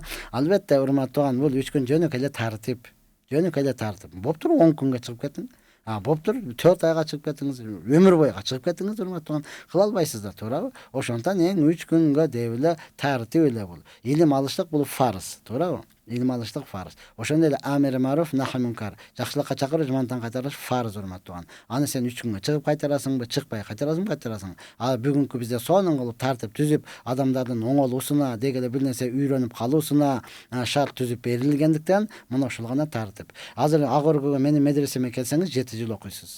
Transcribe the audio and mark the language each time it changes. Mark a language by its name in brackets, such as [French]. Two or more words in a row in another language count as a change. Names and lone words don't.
[Kyrgyz] Албетте урматтуу, бул 3 күн жөнөкөй эле тартип. Боптур 10 күнгө чыгып кетиң. Боптур 4 айга чыгып кетиңиз, өмүр бойга чыгып кетиңиз, урматтуу. Кыла албайсыздар, туурабы? Ошондон эң 3 күнгө деп эле тартип эле бул. Илим алыштык бул фарз, туурабы? Илим алыштык фарз. Ошондой эле [Arabic] أمر معروف نهي منكر. [Kyrgyz] Жакшылыкка чакырып, жамандыктан кайтарыш фарз, урматтуу. Аны сен 3 күнгө чыгып кайтарасыңбы, чыкпай кайтарасың. Ал бүгүнкү бизде сонун кылып тартип түзүп, адамдардын оңолуусуна, деги эле бир нерсе үйрөнүп калуусуна шарт түзүп берилгендиктен, мына ошол гана тартип. Азыр Агоргого менин медресеме келсеңиз 7 жыл окуйсуз.